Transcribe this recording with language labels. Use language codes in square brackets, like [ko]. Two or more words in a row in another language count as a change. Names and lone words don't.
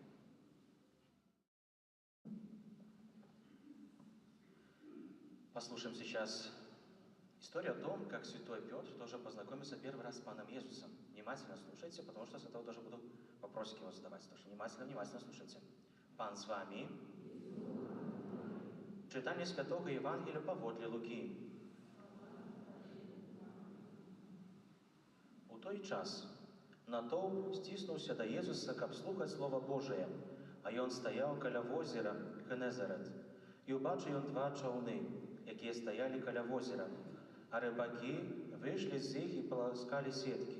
[ru] Послушаем сейчас историю о том, как святой Петр тоже познакомился первый раз с Паном Иисусом. Внимательно слушайте, потому что с этого тоже буду вопросики вам задавать. Так что внимательно слушайте. [be] Пан с вами. Читание Святого Евангелия паводле Луки. У той час натоўп сціснуўся да Езуса, каб слухаць Слова Божае, а ён стаяў каля возера Генезарет. І ўбачыў ён два чаўны, якія стаялі каля возера, а рыбакі выйшлі з іх і паласкалі сеткі.